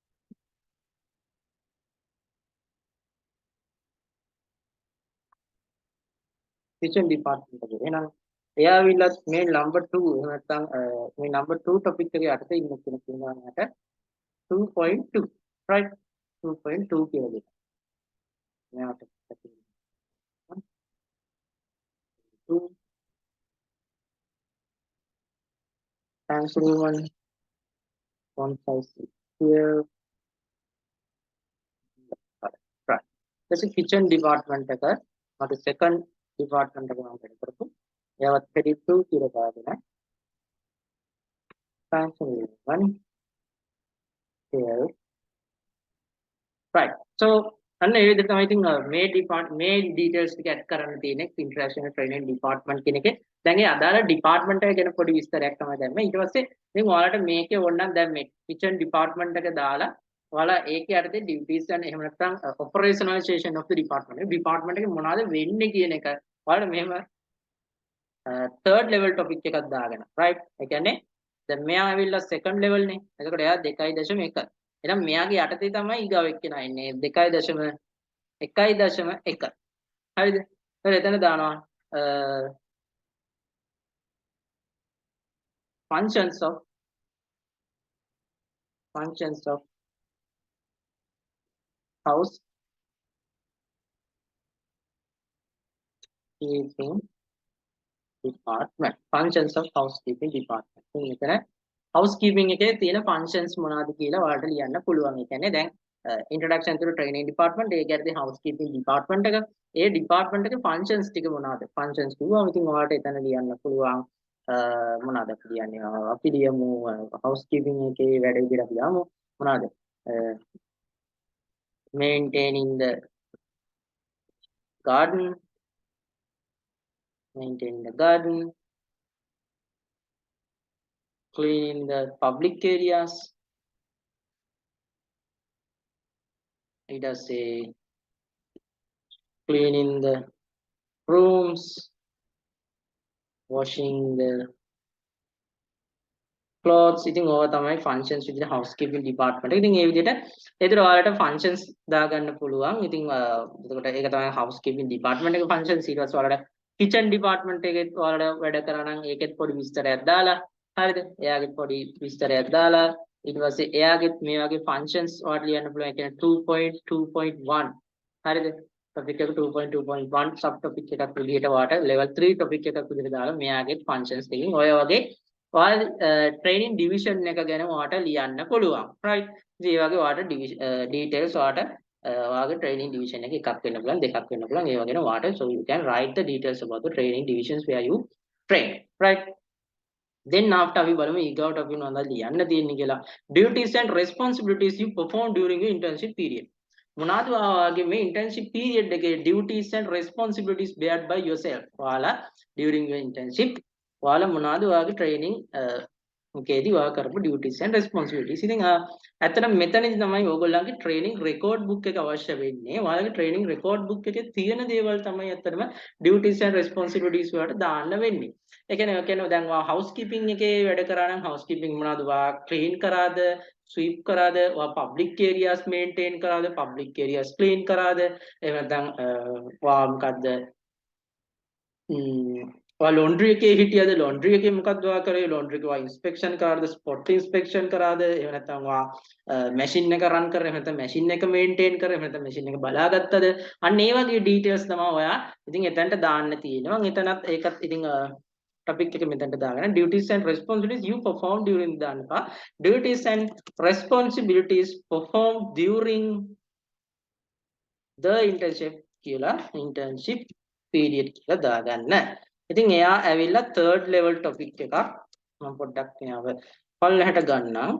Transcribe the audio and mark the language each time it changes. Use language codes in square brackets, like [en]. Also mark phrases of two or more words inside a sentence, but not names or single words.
[en] kitchen department එකේ. [si] එහෙනම් එයා විලත් මේ number 2 එහෙම නැත්නම් මේ number 2 topic එකේ යටතේ ඉන්න කෙනෙක් ඉන්නවා නේද? 2.2 right 2.2 කියලා දෙන්න. [en] මෙයාට 2 thanks everyone 156 here right. This is kitchen department [si] එක මට [en] second department [si] එක මම වැඩ කරපු. එයාවත් 32 කියලා දාගෙන [en] thanks everyone here right. [si] So අන්න ඒ විදිහට තමයි ඉතින් මේ details ටික add කරන්න තියෙන්නේ [en] international training department [si] කියන එකේ. දැන් ඒ අදාළ department එක ගැන පොඩි විස්තරයක් තමයි දැම්මේ. ඊට පස්සේ ඉතින් ඔයාලට මේකේ ඕනනම් දැන් මේ [en] kitchen department [si] එක දාලා ඔයාලා ඒකේ යටතේ [en] duties and [si] එහෙම නැත්නම් [en] operationalization of the department. [si] ඒ department එකේ මොනවද වෙන්නේ කියන එක ඔයාලට මෙහෙම [en] third level topic [si] එකක් දාගෙන right. ඒ කියන්නේ දැන් මෙයා ඇවිල්ලා [en] second level [si] නේ. එතකොට එයා 2.1. එහෙනම් මෙයාගේ යටතේ තමයි ඊගාව එක්කෙනා ඉන්නේ 2.1. හරිද? ඊට එතන දානවා [en] functions of house keeping department. Functions of housekeeping department. [si] මෙතන housekeeping එකේ තියෙන functions මොනවද කියලා ඔයාලට ලියන්න පුළුවන්. ඒ කියන්නේ දැන් [en] introduction to training department [si] ඒක ඇරදී [en] housekeeping department [si] එක ඒ department එකේ functions ටික මොනවද? functions කිව්වම ඉතින් ඔයාලට එතන ලියන්න පුළුවන් මොනවද කියන්නේ අපි ලියමු housekeeping එකේ වැඩ විදිහට අපි ලියමු මොනවද? [en] maintaining the garden, cleaning the public areas. It does say cleaning the rooms, washing the clothes. [si] ඉතින් ඕවා තමයි functions විදිහට [en] housekeeping department. [si] ඉතින් මේ විදිහට ඒතර ඔයාලට functions දාගන්න පුළුවන්. ඉතින් එතකොට ඒක තමයි [en] housekeeping department [si] එකේ functions. ඊට පස්සේ ඔයාලට [en] kitchen department [si] එකේ ඔයාලට වැඩ කරා නම් ඒකෙත් පොඩි විස්තරයක් දාලා හරිද? එයාගෙත් පොඩි විස්තරයක් දාලා ඊට පස්සේ එයාගෙත් මේ වගේ functions ඔයාලට ලියන්න පුළුවන්. ඒ කියන්නේ 2.2.1 හරිද? topic එක 2.2.1 [en] sub topic [si] එකක් විදිහට ඔයාලට [en] level 3 topic [si] එකක් විදිහට දාලා මෙයාගෙත් functions එකකින් ඔය වගේ ඔයාලා [en] training division [si] එක ගැන ඔයාලට ලියන්න පුළුවන් right. ඉතින් ඒ වගේ ඔයාලට details ඔයාලට ඔයාගේ [en] training division [si] එක එකක් වෙන්න පුළුවන් දෙකක් වෙන්න පුළුවන් ඒ වගේම ඔයාලට [en] so you can write the details about the training divisions where you train right. Then after [si] අපි බලමු ඊගාවට අපි මොනවද ලියන්න තියෙන්නේ කියලා. [en] duties and responsibilities you perform during your internship period. [si] මොනවද ඔයාගේ මේ [en] internship period [si] එකේ [en] duties and responsibilities beared by yourself. [si] ඔයාලා [en] during your internship [si] ඔයාලා මොනවද ඔයාගේ training ඒකේදී ඔයා කරපු [en] duties and responsibilities. [si] ඉතින් ඇත්තටම මෙතනදී තමයි ඕගොල්ලන්ගේ [en] training record book [si] එක අවශ්‍ය වෙන්නේ. ඔයාලගේ [en] training record book [si] එකේ තියෙන දේවල් තමයි ඇත්තටම [en] duties and responsibilities [si] වලට දාන්න වෙන්නේ. ඒ කියන්නේ දැන් ඔයා housekeeping එකේ වැඩ කරා නම් housekeeping මොනවද? ඔයා clean කරාද? sweep කරාද? ඔයා [en] public areas maintain [si] කරාද? [en] public areas clean [si] කරාද? එහෙම නැත්නම් ඔයා මොකද්ද ඔයා laundry එකේ හිටියද laundry එකේ මොකක්ද ඔයා කරේ laundry එක ඔයා inspection කරාද spot inspection කරාද එහෙම නැත්නම් ඔයා machine එක run කරේ එහෙම නැත්නම් machine එක maintain කරේ එහෙම නැත්නම් machine එක බලාගත්තද අන්න ඒ වගේ details තමයි ඔයා ඉතින් එතනට දාන්න තියෙනවා මම එතනත් ඒකත් ඉතින් topic එක මෙතනට දාගෙන [en] duties and responsibilities you perform during [si] දාන්න එපා [en] duties and responsibilities performed during the internship [si] කියලා [en] internship period [si] කියලා දාගන්න. ඉතින් එයා ඇවිල්ලා [en] third level topic [si] එකක් මම පොඩ්ඩක් මෙයාව පල්ලෙහාට ගන්නම්.